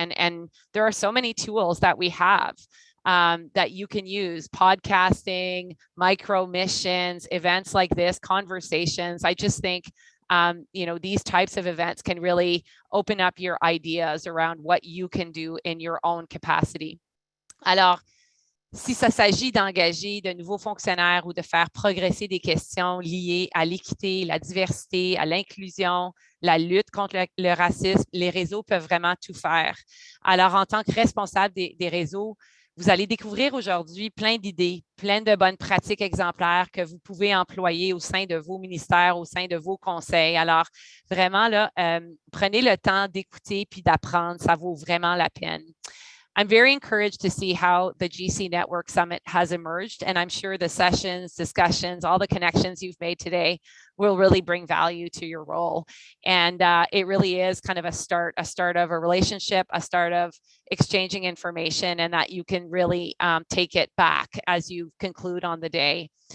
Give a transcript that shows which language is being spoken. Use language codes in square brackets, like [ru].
[en] And there are so many tools that we have that you can use: podcasting, micro missions, events like this, conversations. I just think, these types of events can really open up your ideas around what you can do in your own capacity. [fr] Alors, si ça s'agit d'engager de nouveaux fonctionnaires ou de faire progresser des questions liées à l'équité, la diversité, à l'inclusion, la lutte contre le racisme, les réseaux peuvent vraiment tout faire. Alors, en tant que responsable des réseaux, vous allez découvrir aujourd'hui plein d'idées, plein de bonnes pratiques exemplaires que vous pouvez employer au sein de vos ministères, au sein de vos conseils. Alors, vraiment, là, prenez le temps d'écouter puis d'apprendre. Ça vaut vraiment la peine. [en] I'm very encouraged to see how the GC Network Summit has emerged, and I'm sure the sessions, discussions, all the connections you've made today will really bring value to your role. And it really is kind of a start of a relationship, a start of exchanging information, and that you can really take it back as you conclude on the day.